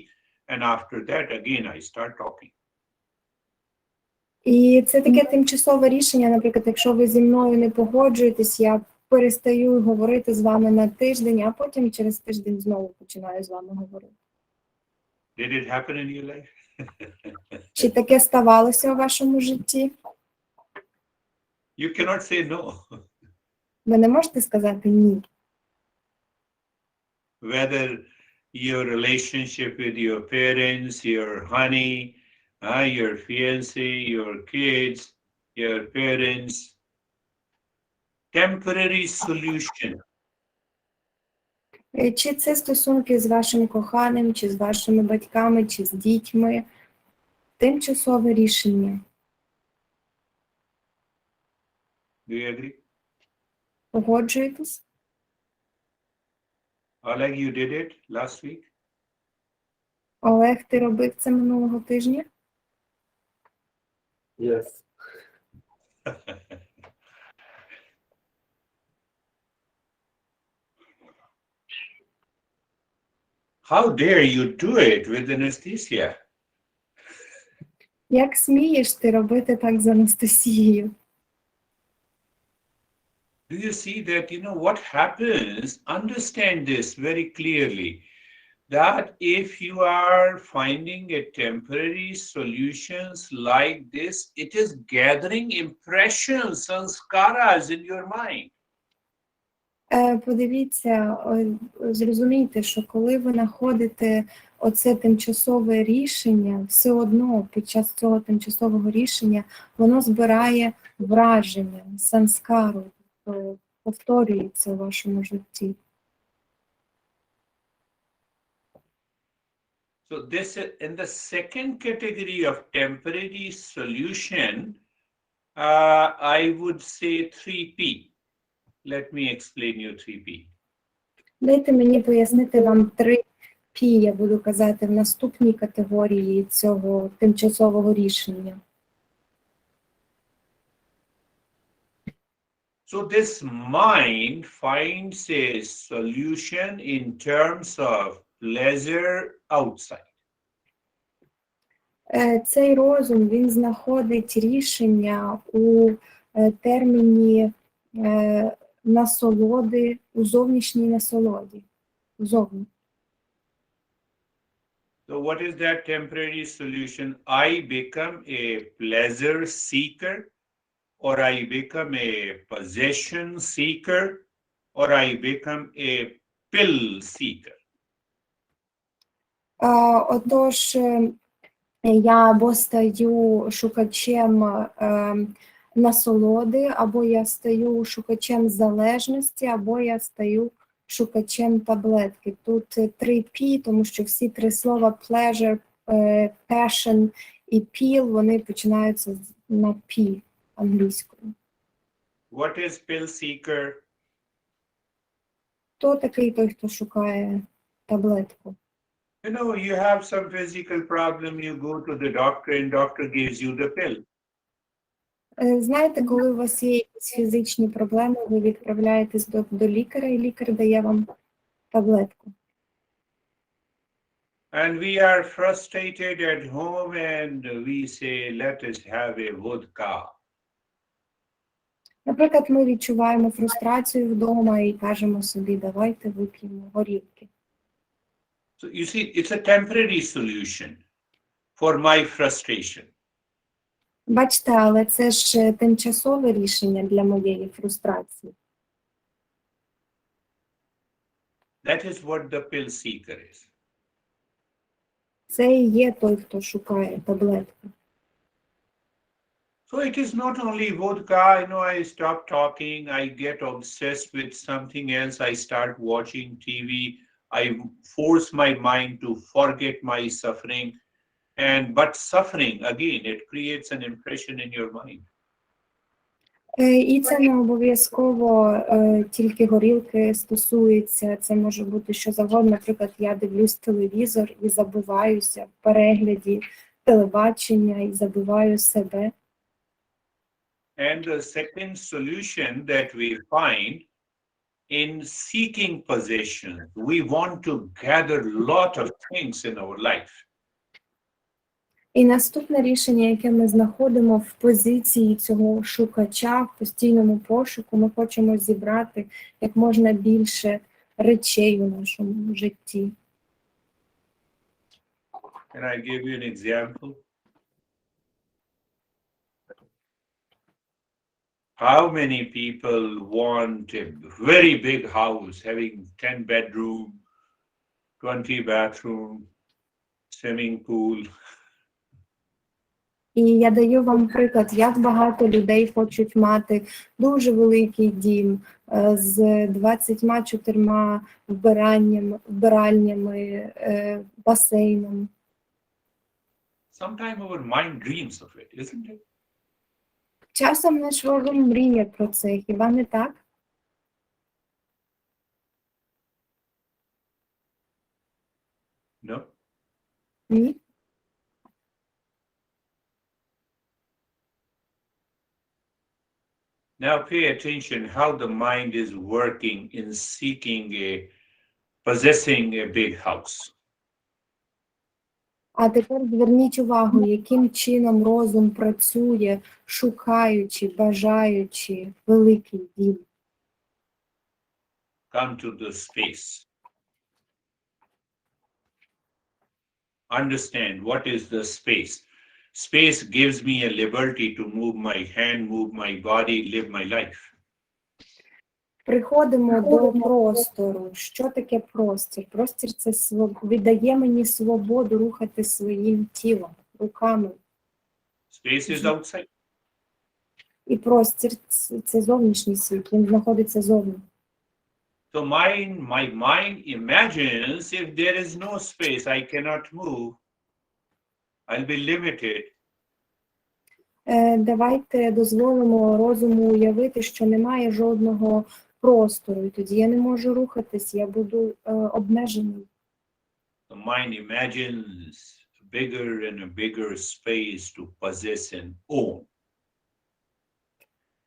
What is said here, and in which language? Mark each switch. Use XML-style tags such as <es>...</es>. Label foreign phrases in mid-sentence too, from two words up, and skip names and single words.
<en>And after that, again, I start talking.</en> <uk>І це таке тимчасове рішення, наприклад, якщо ви зі мною не погоджуєтесь, я перестаю говорити з вами на тиждень, а потім через тиждень знову починаю з вами говорити.</uk> <en>Did it happen in your life?</en> <uk>Чи таке ставалося у вашому житті?</uk> <en>You cannot say no.</en> <uk>Ви не можете сказати ні.</uk> <en>Whether your relationship with your parents, your honey, your fiancé, your kids, your parents, temporary solution.</en> <uk>Чи це стосунки з вашим коханим, чи з вашими батьками, чи з дітьми? Тимчасове рішення.</uk> <en>Do you agree?</en> <uk>Погоджуєтесь?</uk> <en>Oleg, you did it last week?</en> <uk>Олег, ти робив це минулого тижня?</uk> <en>Yes. How dare you do it with anesthesia?</en> <uk>Як смієш ти робити так з Анастасією?</uk> <en>Do you see that, what happens? Understand this very clearly, that if you are finding a temporary solutions like this, it is gathering impressions, sanskaras in your mind.</en> <uk>Подивіться, зрозумійте, що коли ви знаходите оце тимчасове рішення, все одно під час цього тимчасового рішення воно збирає враження, санскару, повторюється у вашому житті.</uk> <en>So this is in the second category of temporary solution, I would say 3P. Let me explain you 3P.</en> <uk>Дайте мені пояснити вам 3P, я буду казати, в наступній категорії цього тимчасового рішення.</uk> <en>So this mind finds a solution in terms of pleasure outside.</en> <uk>Цей розум, він знаходить рішення у терміні насолоди, у зовнішній насолоді. Зовні.</uk> <en>So what is that temporary solution? I become a pleasure seeker, or I become a possession seeker, or I become a pill seeker.</en> <uk>Отож, я або стаю шукачем насолоди, або я стаю шукачем залежності, або я стаю шукачем таблетки. Тут 3 P, тому що всі 3 слова</uk> <en>pleasure, passion</en> <uk>і pill, вони починаються на P англійською.</uk> <en>What is pill seeker?</en> <uk>Хто такий той, хто шукає таблетку?</uk> <en>You know, you have some physical problem, you go to the doctor and doctor gives you the pill.</en> <uk>Знаєте, коли у вас є якісь фізичні проблеми, ви відправляєтесь до лікаря, і лікар дає вам таблетку.</uk> <en>And we are frustrated at home and we say, let us have a vodka.</en> <uk>Наприклад, ми відчуваємо фрустрацію вдома і кажемо собі, давайте вип'ємо горілки.</uk> <en>So you see, it's a temporary solution for my frustration.</en> <uk>Бачите, але це ж тимчасове рішення для моєї фрустрації.</uk> <en>That is what the pill seeker is.</en> <uk>Це і є той, хто шукає таблетку.</uk> <en>So it is not only vodka, I stop talking, I get obsessed with something else, I start watching TV, I force my mind to forget my suffering, but suffering, again, it creates an impression in your mind.</en> <uk>І це не обов'язково тільки горілки стосується, це може бути що завгодно. Наприклад, я дивлюсь телевізор і забуваюся в перегляді телебачення і забуваю себе.</uk> <en>And the second solution that we find in seeking possession, we want to gather a lot of things in our life.</en> <uk>І наступне рішення, яке ми знаходимо в позиції цього шукача, в постійному пошуку, ми хочемо зібрати як можна більше речей у нашому житті.</uk> <en>Can I give you an example? How many people want a very big house, having 10 bedroom, 20 bathroom, swimming pool?</en> <uk>І я даю вам приклад, як багато людей хочуть мати дуже великий дім з 24 вбиральнями, басейном.</uk> <en>Sometimes our mind dreams of it, isn't it?</en> <uk>Часом наш розум мріє про це, хіба не так?</uk> <en>No?</en> <uk>Ні?</uk> <en>Now pay attention how the mind is working in possessing a big house.</en> <uk>А тепер зверніть увагу, яким чином розум працює, шукаючи, бажаючи великий дім.</uk> <en>Come to the space. Understand what is the space. Space gives me a liberty to move my hand, move my body, live my life.</en> <uk>Приходимо до простору. Що таке простір? Простір – це віддає мені свободу рухати своїм тілом, руками.</uk> <en>Space is outside.</en> <uk>І простір – це зовнішній світ, він знаходиться зовні.</uk> <en>So my mind imagines if there is no space, I cannot move, I'll be limited.</en> <uk>Давайте дозволимо розуму уявити, що немає жодного простору, і тоді я не можу рухатись, я буду обмежений.</uk> <en>The mind imagines a bigger and a bigger space to possess and own.</en>